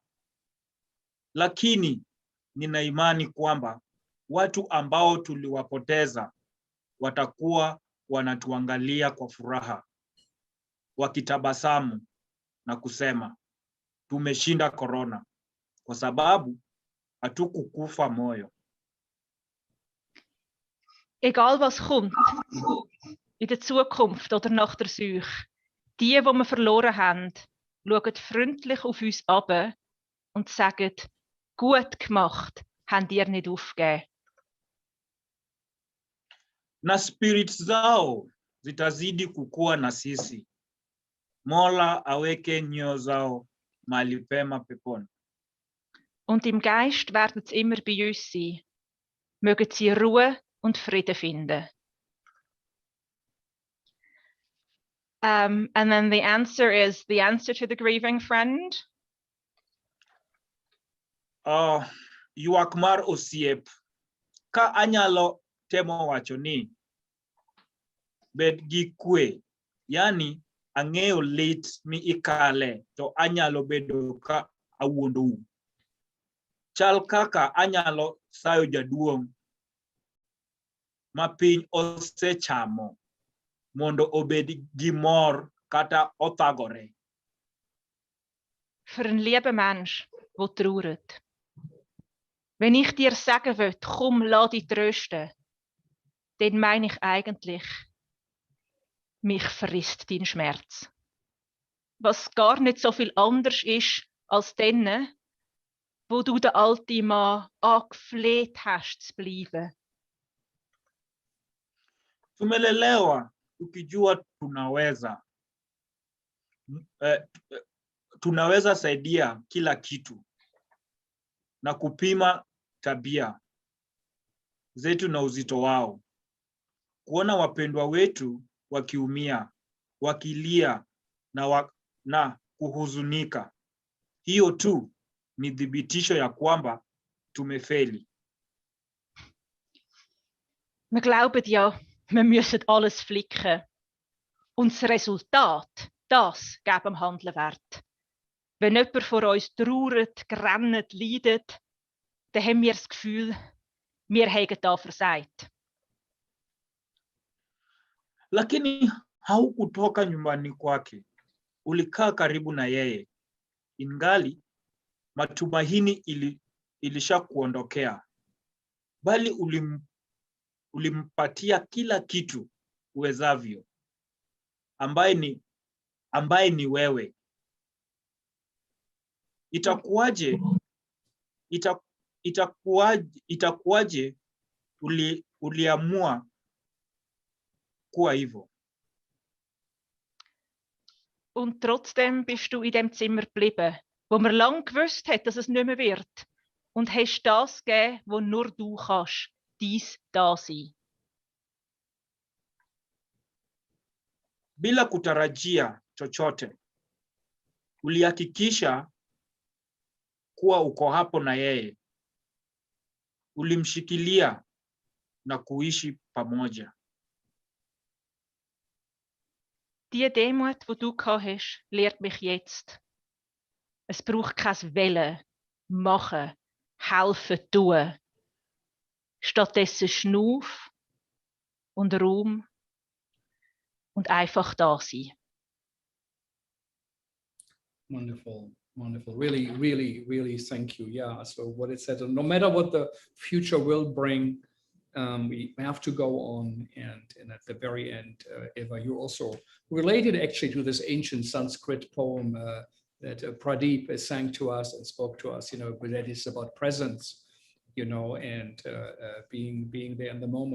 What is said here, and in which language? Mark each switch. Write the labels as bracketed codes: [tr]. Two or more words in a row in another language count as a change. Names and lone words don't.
[sw] Lakini nina imani kwamba watu ambao tuliwapoteza watakuwa wanatuangalia kwa furaha, wakitabasamu na kusema tumeshinda corona kwa sababu hatukukufa moyo. [de] Egal was kommt, in der Zukunft oder nach der Seuche, die wir verloren haben, schauen freundlich auf uns ab und sagen, gut gemacht, habt ihr nicht aufgegeben. [sw] Na spirits zao zitazidi kukua na sisi. Mola aweke nyoyo zao mahali pema peponi. [de] Und im Geist werden sie immer bei uns sein. Mögen sie Ruhe und Frieden finden. [en] And then the answer is the answer to the grieving friend. [luo] Yuak mar osiep. Ka anyalo temo wacho ni bed gi kwe, yani ang'eyo lit mi ikale to anyalo bedo ka awuondou. Chal kaka anyalo sayo jaduong' ma piny osechamo mondo obed gi mor kata othagore. [de] Für einen lieben Mensch, der trauert. Wenn ich dir sagen will, komm, lass dich trösten, dann meine ich eigentlich, mich frisst dein Schmerz. Was gar nicht so viel anders ist als denen, wo du den alten Mann angefleht hast zu bleiben. [sw] Tumelelewa tukijua tunaweza saidia kila kitu na kupima tabia zetu na uzito wao. Kuona wapendwa wetu wakiumia, wakilia na kuhuzunika. Hiyo tu ni dhibitisho ya kwamba tumefeli. [de] Wir glauben ja, wir müssen alles flicken. Und das Resultat, das gibt dem Handeln Wert. Wenn jemand vor uns trauert, grennt, leidet, dann haben wir das Gefühl, wir haben da versagt. [sw] Lakini haukutoka nyumbani kwake. Ulikaa karibu na yeye. Ingali matumaini ilishakuondokea. Bali ulimpatia kila kitu uwezavyo. Ambaye ni wewe. Itakuwaje uliamua kuwa hivyo? [de] Und trotzdem bist du in dem Zimmer geblieben, wo man lang gewusst hat, dass es nicht mehr wird. Und hast das gegeben, wo nur du kannst, dies da sein. [sw] Bila kutarajia chochote, ulihakikisha kuwa uko hapo na yeye. Ulimshikilia na kuishi pamoja. [de] Die Demut, die du gehabt hast, lehrt mich jetzt. Es braucht kein Wollen, machen, helfen, tun. Stattdessen Schnuff und Raum und einfach da sein. [en] Wonderful, wonderful. Really, really, really thank you. Yeah, so what it said, no matter what the future will bring, we have to go on. And at the very end, Eva, you also related actually to this ancient Sanskrit poem that Pradeep sang to us and spoke to us, that is about presence, and being there in the moment.